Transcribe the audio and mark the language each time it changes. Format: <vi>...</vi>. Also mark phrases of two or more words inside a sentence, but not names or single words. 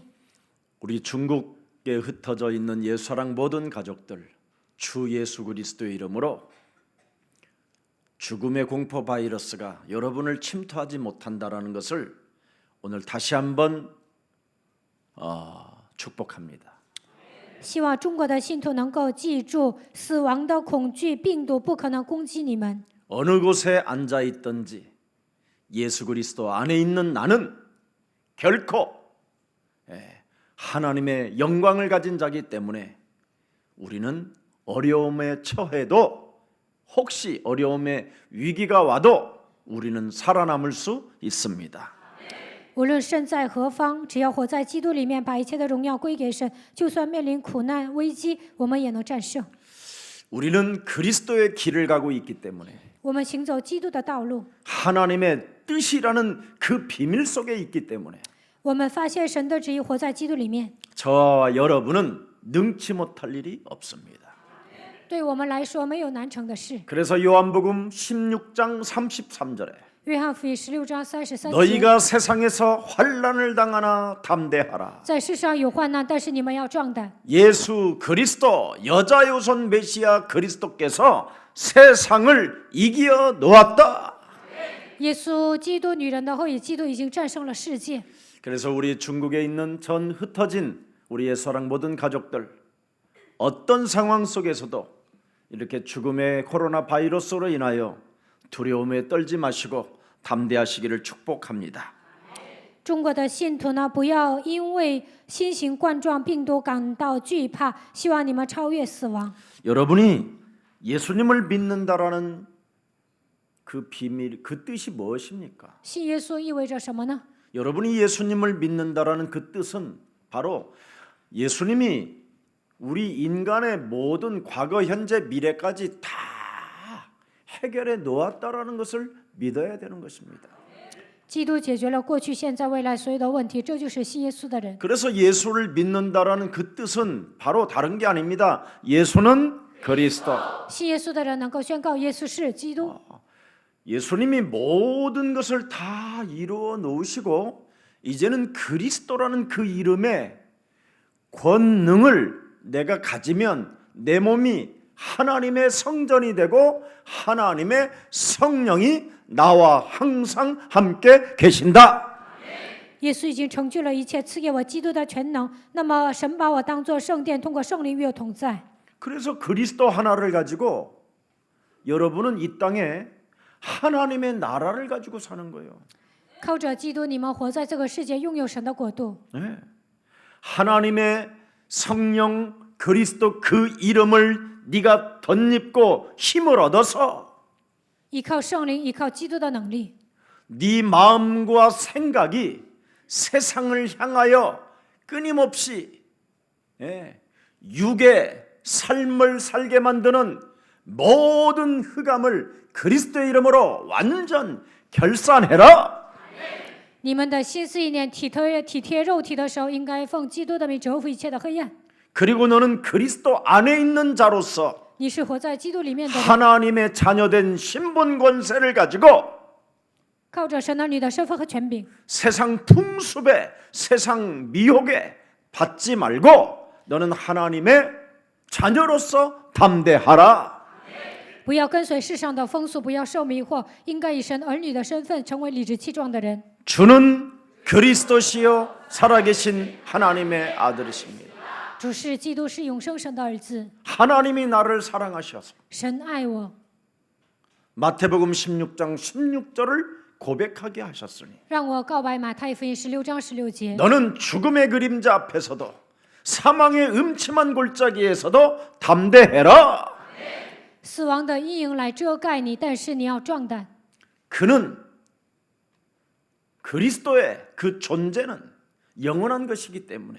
<ko>우리 중국에 흩어져 있는 예수사랑 모든 가족들 주 예수 그리스도의 이름으로 죽음의 공포 바이러스가 여러분을 침투하지 못한다라는 것을 오늘 다시 한번 축복합니다.</ko> <zh>希望中国的信徒能够记住，死亡的恐惧、病毒不可能攻击你们。</zh> <ko>어느 곳에 앉아 있든지 예수 그리스도 안에 있는 나는 결코 하나님의 영광을 가진 자이기 때문에 우리는 어려움에 처해도 혹시 어려움의 위기가 와도 우리는 살아남을 수 있습니다.</ko> <zh>无论身在何方，只要活在基督里面，把一切的荣耀归给神，就算面临苦难危机，我们也能战胜。</zh> <ko>우리는 그리스도의 길을 가고 있기 때문에</ko> <zh>我们行走基督的道路，</zh> <ko>하나님의 뜻이라는 그 비밀 속에 있기 때문에</ko> <zh>我们发现神的旨意，活在基督里面，</zh> <ko>저와 여러분은 능치 못할 일이 없습니다.</ko> <zh>对我们来说没有难成的事。</zh> <ko>그래서 요한복음 16장 33절에</ko> <zh>约翰福音16章33节，</zh> <ko>너희가 세상에서 환난을 당하나 담대하라.</ko> <zh>在世上有患难，但是你们要壮胆。</zh> <ko>예수 그리스도 여자의 우선 메시아 그리스도께서 세상을 이겨 놓았다.</ko> <zh>耶稣基督女人的后裔，基督已经战胜了世界。</zh> <ko>그래서 우리 중국에 있는 전 흩어진 우리의 사랑 모든 가족들, 어떤 상황 속에서도 이렇게 죽음의 코로나 바이러스로 인하여 두려움에 떨지 마시고 담대하시기를 축복합니다.</ko> <zh>中国的信徒呢，不要因为新型冠状病毒感到惧怕，希望你们超越死亡。</zh> <ko>여러분이 예수님을 믿는다라는 그 비밀, 그 뜻이 무엇입니까?</ko> <zh>信耶稣意味着什么呢？</zh> <ko>여러분이 예수님을 믿는다라는 그 뜻은 바로 예수님이 우리 인간의 모든 과거, 현재, 미래까지 다 해결해 놓았다라는 것을 믿어야 되는 것입니다.</ko> <zh>基督解决了过去、现在、未来所有的问题，这就是信耶稣的人。</zh> <ko>그래서 예수를 믿는다라는 그 뜻은 바로 다른 게 아닙니다. 예수는 그리스도.</ko> <zh>信耶稣的人能够宣告耶稣是基督。</zh> <ko>예수님이 모든 것을 다 이루어 놓으시고 이제는 그리스도라는 그 이름의 권능을 내가 가지면 내 몸이 하나님의 성전이 되고 하나님의 성령이 나와 항상 함께 계신다.</ko> <zh>耶稣已经成就了一切，赐给我基督的全能。那么，神把我当作圣殿，通过圣灵与我同在。</zh> <ko>그래서 그리스도 하나를 가지고 여러분은 이 땅에 하나님의 나라를 가지고 사는 거예요.</ko> <zh>靠着基督，你们活在这个世界，拥有神的国度。</zh> <ko>네. 하나님의 성령 그리스도 그 이름을 네가 덧입고 힘을 얻어서</ko> <zh>依靠圣灵，依靠基督的能力，</zh> <ko>네 마음과 생각이 세상을 향하여 끊임없이 육의 삶을 살게 만드는 모든 흑암을 그리스도의 이름으로 완전 결산해라.</ko> <zh>你们的心思意念体贴肉体的时候，应该奉基督的名折服一切的黑暗。</zh> <ko>그리고 너는 그리스도 안에 있는 자로서</ko> <zh>你是活在基督里面的人，</zh> <ko>하나님의 자녀된 신분 권세를 가지고</ko> <zh>靠着神儿女的身份和权柄，</zh> <ko>세상 풍습에 세상 미혹에 받지 말고 너는 하나님의 자녀로서 담대하라.</ko> <zh>不要跟随世上的风俗，不要受迷惑，应该以神儿女的身份成为理直气壮的人。</zh> <ko>주는 그리스도시요 살아계신 하나님의 아들이십니다.</ko> <zh>主是基督，是永生神的儿子。</zh> <ko>하나님이 나를 사랑하셔서</ko> <zh>神爱我，</zh> <ko>마태복음 16장 16절을 고백하게 하셨으니</ko> <zh>让我告白马太福音16章16节。</zh> <ko>너는 죽음의 그림자 앞에서도 사망의 음침한 골짜기에서도 담대해라.</ko> <zh>死亡的阴影来遮盖你，但是你要壮胆。</zh> <ko>그는 그리스도의 그 존재는 영원한 것이기 때문에</ko>